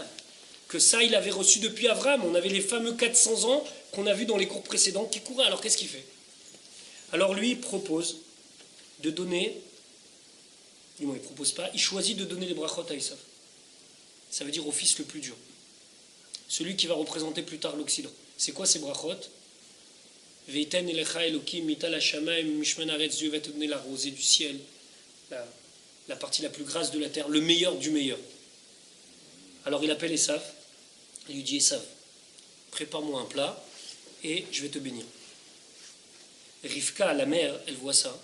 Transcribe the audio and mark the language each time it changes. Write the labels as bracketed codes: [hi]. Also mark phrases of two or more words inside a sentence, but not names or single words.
[fr] Que ça, il avait reçu depuis Abraham. On avait les fameux 400 ans qu'on a vus dans les cours précédents qui couraient. Alors qu'est-ce qu'il fait? Alors lui, il propose de donner, du moins il ne propose pas, il choisit de donner les brachot à Esav. Ça veut dire au fils le plus dur. Celui qui va représenter plus tard l'Occident. C'est quoi ces brachot? [he] ויתן לך אלהים מטל השמים משמן הארץ, [fr] Dieu va te donner la rosée du ciel, la partie la plus grasse de la terre, le meilleur du meilleur. Alors il appelle Esav, il lui dit: Esav, prépare-moi un plat et je vais te bénir. Rivka, la mère, elle voit ça.